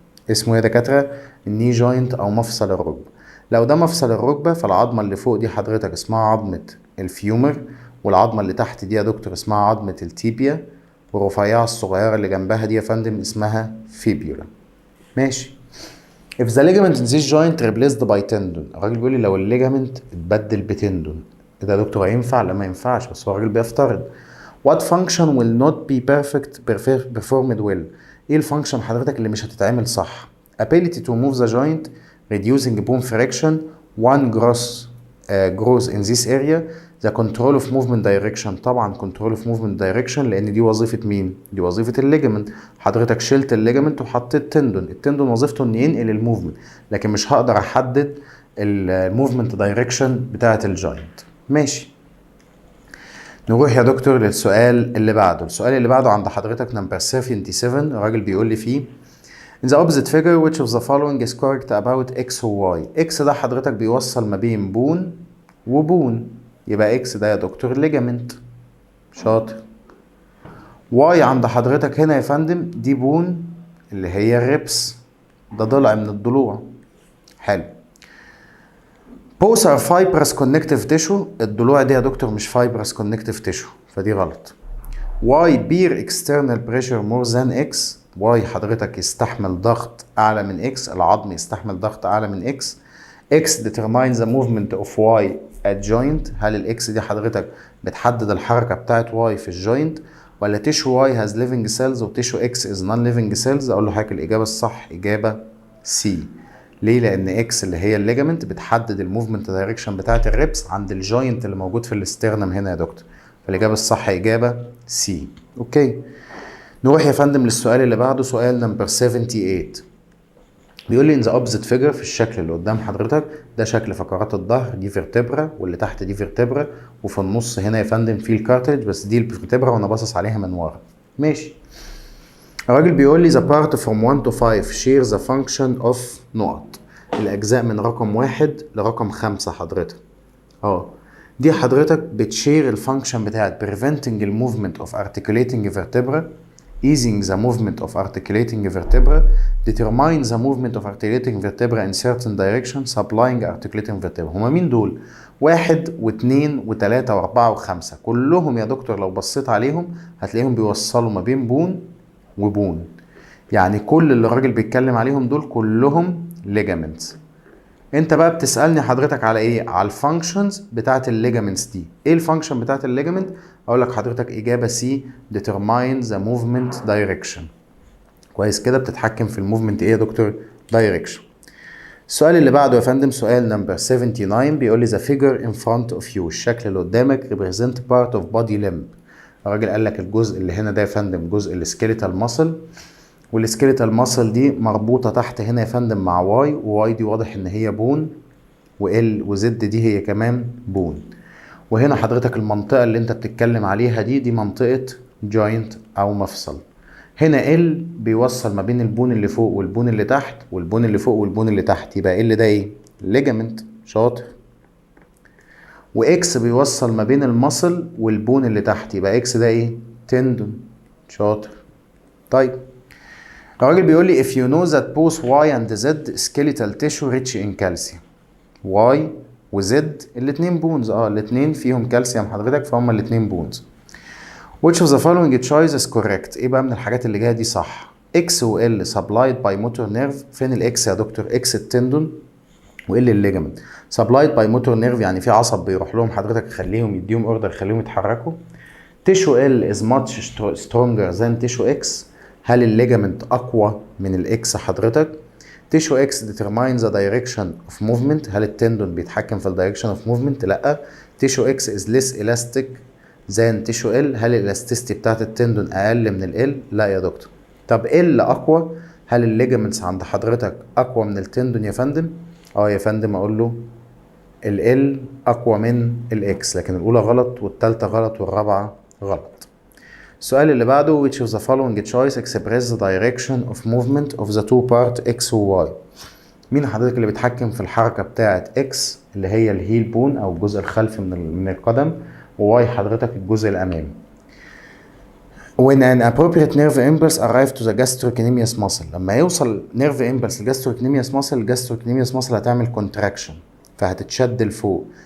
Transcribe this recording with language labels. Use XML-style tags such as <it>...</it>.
<ar>اسمه ايه يا دكاترة؟ الني جوينت او مفصل الركبة. لو ده مفصل الركبة فالعظمة اللي فوق دي حضرتك اسمها عظمة الفيومر، والعظمة اللي تحت دي يا دكتور اسمها عظمة التيبيا، والرفيعة الصغيرة اللي جنبها دي يا فندم اسمها فيبيولا. ماشي.</ar> <en>if the ligament in this joint replaced by tendon.</en> <ar>الراجل بيقول لي لو الليجامنت اتبدل بتندون، ده يا دكتور هينفع؟ لا ما ينفعش، بس هو الراجل بيفترض.</ar> <en>what function will not be performed well.</en> <ar>ايه الفانكشن حضرتك اللي مش هتتعمل صح؟</ar> <en>ability to move the joint, reducing bone friction, one growth in this area, the control of movement direction.</en> <ar>طبعا</ar> <en>control of movement direction</en> <ar>لان دي وظيفة مين؟ دي وظيفة الليجمنت. حضرتك شلت الليجمنت وحطيت تندون، التندون وظيفته ان ينقل الموفمنت، لكن مش هقدر احدد الموفمنت دايركشن بتاعة الجوينت. ماشي. نروح يا دكتور للسؤال اللي بعده. السؤال اللي بعده عند حضرتك نمبر 77. الراجل بيقول لي فيه</ar> <en>in the opposite figure which of the following is correct about x و y.</en> <ar>x ده حضرتك بيوصل ما بين بون وبون، يبقى x ده يا دكتور ليجامنت. شاطر. y عند حضرتك هنا يا فندم دي بون اللي هي الريبس، ده ضلع من الضلوع. حلو.</ar> <en>both are fibrous connective tissue.</en> <ar>الضلوع دي يا دكتور مش</ar> <en>fibrous connective tissue،</en> <ar>فدي غلط.</ar> <en>y bear external pressure more than x.</en> <ar>y حضرتك يستحمل ضغط اعلى من x، العظم يستحمل ضغط اعلى من x.</ar> <en>x determines the movement of y at joint.</en> <ar>هل الاكس دي حضرتك بتحدد الحركه بتاعت y في الجوينت، ولا تيشو</ar> <en>y has living cells</en> <ar>وتيشو x</ar> <en>is non living cells؟</en> <ar>اقول له حضرتك الاجابه الصح اجابه C. ليه؟ لان اكس اللي هي الليجامنت بتحدد الموفمنت دايركشن بتاعت الريبس عند الجوينت اللي موجود في الاسترنم هنا يا دكتور، فالاجابه الصح اجابه C. اوكي. نروح يا فندم للسؤال اللي بعده، سؤال نمبر 78. بيقول لي</ar> <en>in the opposite figure،</en> <ar>في الشكل اللي قدام حضرتك ده شكل فقرات الظهر، دي فيرتبرا واللي تحت دي فيرتبرا، وفي النص هنا يا فندم في الكارتلج، بس دي الفيرتبرا وانا باصص عليها من ورا. ماشي. الراجل بيقول لي</ar> <en>the part from 1 to 5 share the function of نقط.</en> <ar>الأجزاء من رقم 1 لرقم 5 حضرتك. دي حضرتك بتشير الفانكشن بتاعت</ar> <en>preventing the movement of articulating vertebra, easing the movement of articulating vertebra, determine the movement of articulating vertebra in certain direction, supplying articulating vertebra.</en> <ar>هما مين دول؟ 1 و2 و3 و4 و5 كلهم يا دكتور لو بصيت عليهم هتلاقيهم بيوصلوا ما بين بون وبون، يعني كل اللي الراجل بيتكلم عليهم دول كلهم ligaments. انت بقى بتسألني حضرتك على ايه؟ على الفانكشنز بتاعت الليجامنتس دي. ايه الفانكشن بتاعت الليجامنت؟ اقول لك حضرتك اجابه سي</ar> <en>determine the movement direction.</en> <ar>كويس كده، بتتحكم في الموفمنت ايه يا دكتور؟ direction. السؤال اللي بعده يا فندم سؤال نمبر 79. بيقول لي</ar> <en>the figure in front of you.</en> <ar>الشكل اللي قدامك</ar> <en>represent part of body limb.</en> <ar>الراجل قال لك الجزء اللي هنا ده يا فندم جزء السكيليتال ماسل، والسكيليتال ماسل دي مربوطه تحت هنا يا فندم مع واي، وواي دي واضح ان هي بون، وال وزد دي هي كمان بون. وهنا حضرتك المنطقه اللي انت بتتكلم عليها دي منطقه جوينت او مفصل. هنا ال بيوصل ما بين البون اللي فوق والبون اللي تحت، والبون اللي فوق والبون اللي تحت، يبقى ال ده ايه؟ ليجامنت. شاطر. واكس بيوصل ما بين المصل والبون اللي تحت، يبقى اكس ده ايه؟ تندون. شاطر. طيب الراجل بيقول لي</ar> <en>if you know that both y and z skeletal tissue rich in calcium.</en> <ar>y و z الاتنين بونز، الاتنين فيهم كالسيوم حضرتك، فهم الاتنين بونز.</ar> <en>which of the following choice is correct؟</en> <ar>ايه بقى من الحاجات اللي جايه دي صح؟</ar> <en>x و l supplied by motor nerve.</en> <ar>فين الاكس يا دكتور؟ x التندون و l الليجامنت.</ar> <en>supplied by motor nerve</en> <ar>يعني في عصب بيروح لهم حضرتك يخليهم يديهم اوردر يخليهم يتحركوا.</ar> <en>tissue l is much stronger than tissue x.</en> <ar>هل الليجامنت اقوى من الاكس حضرتك؟ تيشو اكس</ar> <en>determines the direction of movement.</en> <ar>هل التندون بيتحكم في الدايركشن اوف موفمنت؟ لا. تيشو اكس</ar> <en>is less elastic than</en> <ar>تيشو ال. هل الالاستيستي بتاعت التندون اقل من ال؟ لا يا دكتور. طب ال اقوى؟ هل الليجامنتس عند حضرتك اقوى من التندون يا فندم؟ يا فندم اقول له ال اقوى من الاكس، لكن الاولى غلط والثالثه غلط والرابعه غلط. السؤال اللي بعده</ar> <en>which of the following choice express the direction of movement of the two part x و y.</en> <ar>مين حضرتك اللي بيتحكم في الحركة بتاعة x اللي هي الهيل بون او الجزء الخلفي من القدم، و y حضرتك الجزء الامامي.</ar> <en>when an appropriate nerve impulse arrive to the gastrocnemius muscle.</en> <ar>لما يوصل nerve impulse للgastrocnemius muscle، الgastrocnemius muscle هتعمل contraction فهتتشد لفوق.</ar>